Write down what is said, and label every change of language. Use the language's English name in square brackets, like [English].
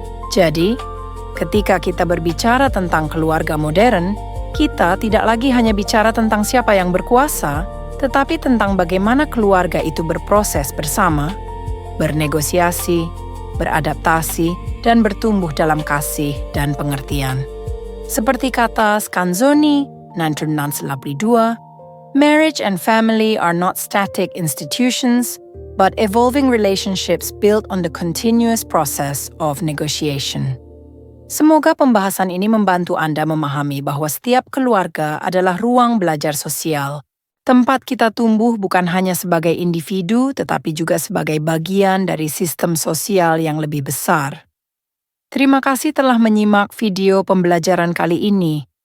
[Indonesian] Jadi, ketika kita berbicara tentang keluarga modern, kita tidak lagi hanya bicara tentang siapa yang berkuasa, tetapi tentang bagaimana keluarga itu berproses bersama, bernegosiasi, beradaptasi, dan bertumbuh dalam kasih dan pengertian. Seperti kata Scanzoni, 1992, [English] marriage and family are not static institutions, but evolving relationships built on the continuous process of negotiation. [Indonesian] Semoga pembahasan ini membantu Anda memahami bahwa setiap keluarga adalah ruang belajar sosial, Tempat kita tumbuh bukan hanya sebagai individu, tetapi juga sebagai bagian dari sistem sosial yang lebih besar. Terima kasih telah menyimak video pembelajaran kali ini.